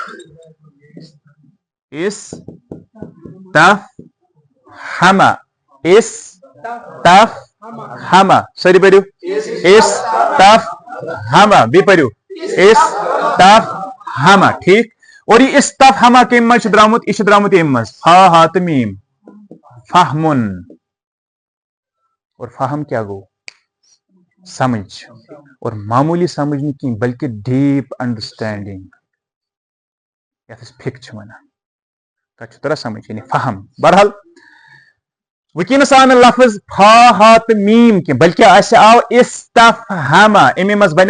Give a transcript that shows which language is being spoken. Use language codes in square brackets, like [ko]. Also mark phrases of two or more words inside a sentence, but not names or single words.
[ks] استفہمہ استفہمہ سٲری پٔرِو استفہمہ بیٚیہِ پٔرِو استفہمہ ٹھیٖک اور یہ استفہمہ کمہِ منٛز چھُ درامُت یہِ چھُ درامُت ییٚمہِ منٛز فا ہا تہٕ میٖم فہمُن اور فہم کیا گوٚو سمجھ اور معموٗلی سمجھ نہٕ کینٛہہ بلکہِ [en] deep understanding [ks] یتھ أسۍ فِک چھِ ونان تتھ چھُ تران سمجھ یعنی فہم بہرحال وٕنکیٚنس آو نہٕ لفظ فا ہا تہٕ میٖم کینٛہہ بلکہِ اسہِ آو استفہمہ امی منٛز بنیو